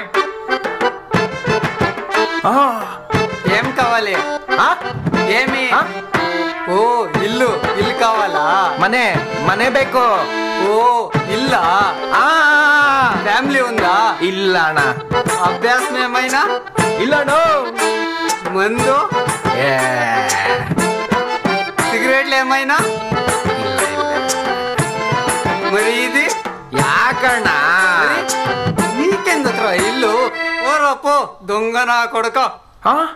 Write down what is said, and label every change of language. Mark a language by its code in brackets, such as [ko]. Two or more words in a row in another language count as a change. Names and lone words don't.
[te] ఏం కావాలి? [kn] ಮನೆ ಮನೆ ಬೇಕು. [te] ఓ ఇల్లా [kn] ಆ [te] ఫ్యామిలీ ఉందా [kn] ಇಲ್ಲ ಅಣ್ಣ. [te] అభ్యాసం ఏమైనా [kn] ಇಲ್ಲ ನೋ. [te] మందు [kn] ಏ, [te] సిగరెట్లు ఏమైనా మరి ఇది [kn] ಯಾಕಣ್ಣ? [te] నీకెందుకురా ఇల్లు ఓరా పో దొంగ నా కొడుక [kn] ಆ?